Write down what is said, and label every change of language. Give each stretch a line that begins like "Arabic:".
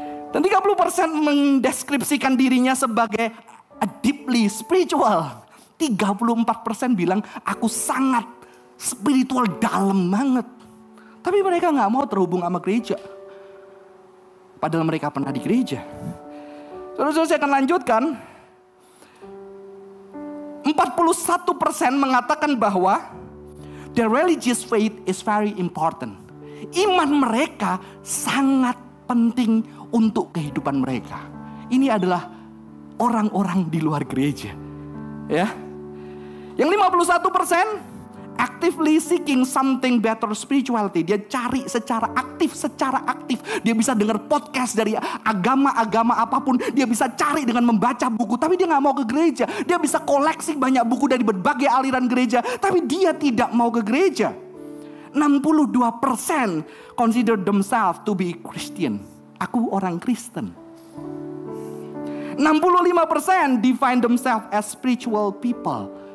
Indonesian: Dan 30% mendeskripsikan dirinya sebagai
English: a deeply spiritual.
Indonesian: 34% bilang aku sangat spiritual dalam banget. Tapi mereka gak mau terhubung sama gereja. Padahal mereka pernah di gereja. Saudara-saudara, saya akan lanjutkan.
English: 41%
Indonesian: mengatakan bahwa
English: their religious faith is very important.
Indonesian: Iman mereka sangat penting untuk kehidupan mereka. Ini adalah orang-orang di luar gereja. Ya. Yang
English: 51% actively seeking something better spirituality.
Indonesian: Dia cari secara aktif. Dia bisa dengar podcast dari agama-agama apapun. Dia bisa cari dengan membaca buku. Tapi dia gak mau ke gereja. Dia bisa koleksi banyak buku dari berbagai aliran gereja. Tapi dia tidak mau ke gereja.
English: 62% consider themselves to be Christian.
Indonesian: Aku orang Kristen.
English: 65% define themselves as spiritual people.